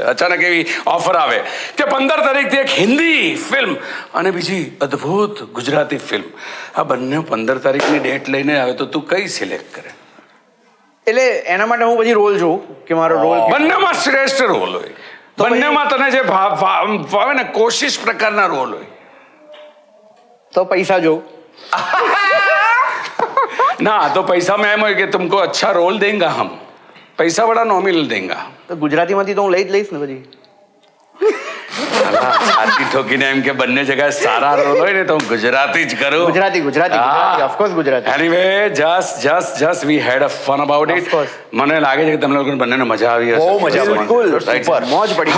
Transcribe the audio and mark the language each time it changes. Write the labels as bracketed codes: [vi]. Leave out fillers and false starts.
[gu] અચાનક એવી ઓફર આવે કે 15 તારીખથી એક હિન્દી ફિલ્મ અને બીજી અદ્ભુત ગુજરાતી ફિલ્મ, આ બંને 15 તારીખની ડેટ લઈને આવે તો તું કઈ સિલેક્ટ કરે? એટલે એના માટે હું પછી રોલ જોઉં કે મારો રોલ બંનેમાં શ્રેષ્ઠ રોલ હોય, બંનેમાં તને જે ભાવે ને કોશિશ પ્રકારના રોલ હોય. તો પૈસા જોઉં. ના તો પૈસા [hi] में [gu] એમ હોય કે [hi] तुमको अच्छा रोल देंगे हम, पैसा बड़ा नॉमिनल देंगे. [gu] તો ગુજરાતીમાંથી તો હું લઈ જ લઈશ ને પછી. છાતી ઠોકીને એમ કે બંને જગ્યાએ સારા રોલ હોય ને તો હું ગુજરાતી જ કરું. Gujarati of course Gujarati. [en] Anyway just we had a fun about Of it. course. [gu] મને લાગે છે કે તમને લોકોને બંનેને મજા આવી હશે. બહુ મજા પડી. બિલકુલ, [en] Right. [gu] super. મોજ પડી.